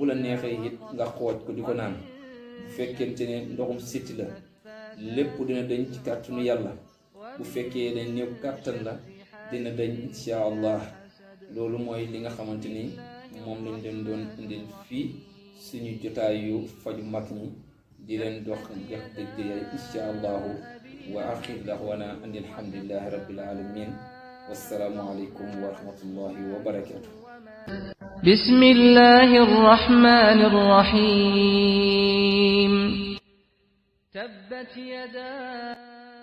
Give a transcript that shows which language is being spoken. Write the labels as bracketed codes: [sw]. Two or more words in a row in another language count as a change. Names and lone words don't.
[wo] la neexee it nga xooj ko di ko naan bu fekkente ne ndoxum sitti la lépp dina dañ ci kàttanu yàlla bu fekkee ne néew kàttan la dina dañ [ar] إن شاء الله [wo] loolu mooy li nga xamante ni moom lañ leen doon indil fii suñu jotaay yu faju mag ñi di leen dox jox dëgg [ar] إن شاء الله وآخر دعوانا أن الحمد لله رب العالمين والسلام عليكم ورحمة الله وبركاته بسم الله الرحمن الرحيم تبت يدا